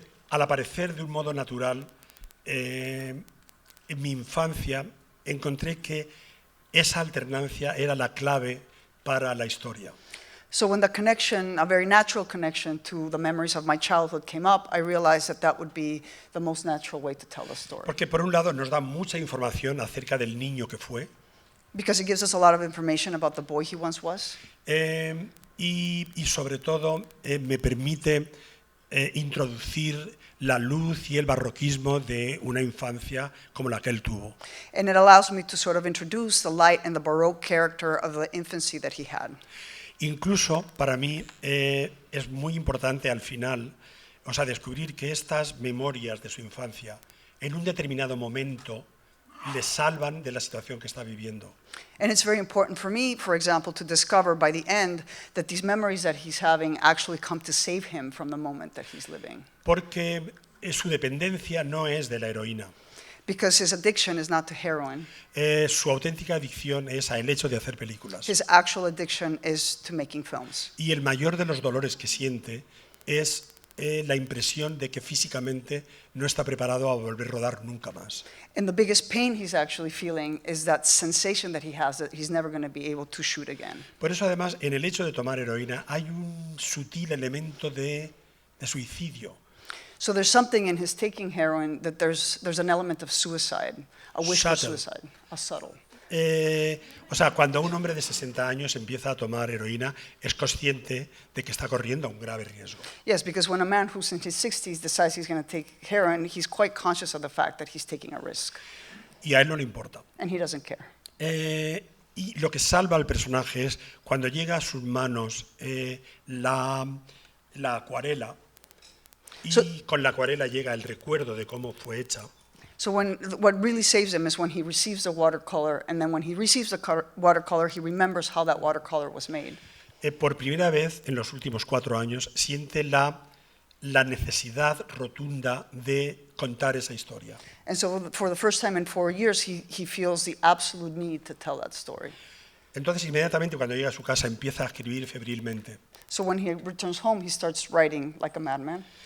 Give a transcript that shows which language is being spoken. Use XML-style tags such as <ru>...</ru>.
<es>Al aparecer de un modo natural, en mi infancia encontré que esa alternancia era la clave para la historia.</es> <en>So when the connection, a very natural connection to the memories of my childhood came up, I realized that that would be the most natural way to tell the story.</en> <es>Porque por un lado nos da mucha información acerca del niño que fue.</es> <en>Because it gives us a lot of information about the boy he once was.</en> <es>Y sobre todo me permite introducir la luz y el barroquismo de una infancia como la que él tuvo.</es> <en>And it allows me to sort of introduce the light and the Baroque character of the infancy that he had.</en> <es>Incluso para mí es muy importante al final, o sea, descubrir que estas memorias de su infancia en un determinado momento le salvan de la situación que está viviendo.</es> <en>And it's very important for me, for example, to discover by the end that these memories that he's having actually come to save him from the moment that he's living.</en> <es>Porque su dependencia no es de la heroína.</es> <en>Because his addiction is not to heroin.</en> <es>Su auténtica adicción es al hecho de hacer películas.</es> <en>His actual addiction is to making films.</en> <es>Y el mayor de los dolores que siente es la impresión de que físicamente no está preparado a volver a rodar nunca más.</es> <en>And the biggest pain he's actually feeling is that sensation that he has that he's never going to be able to shoot again.</en> <es>Por eso, además, en el hecho de tomar heroína hay un sutil elemento de suicidio.</es> <en>So there's something in his taking heroin that there's an element of suicide, a wish for Subtle. suicide, a subtle.</en> <es>O sea, cuando un hombre de 60 años empieza a tomar heroína, es consciente de que está corriendo un grave riesgo.</es> <en>Yes, because when a man who's in his 60s decides he's going to take heroin, he's quite conscious of the fact that he's taking a risk,</en> <es>Y a él no le importa.</es> <en>and he doesn't care.</en> <es>Y lo que salva al personaje es cuando llega a sus manos la acuarela, y</es> <en>So-</en> <es>con la acuarela llega el recuerdo de cómo fue hecha.</es> <en>So what really saves him is when he receives the watercolor, and then when he receives the watercolor, he remembers how that watercolor was made.</en> <es>Por primera vez en los últimos 4 años siente la necesidad rotunda de contar esa historia.</es> <en>And so for the first time in 4 years, he feels the absolute need to tell that story.</en> <es>Entonces, inmediatamente cuando llega a su casa empieza a escribir febrilmente.</es> <en>So when he returns home, he starts writing like a madman.</en>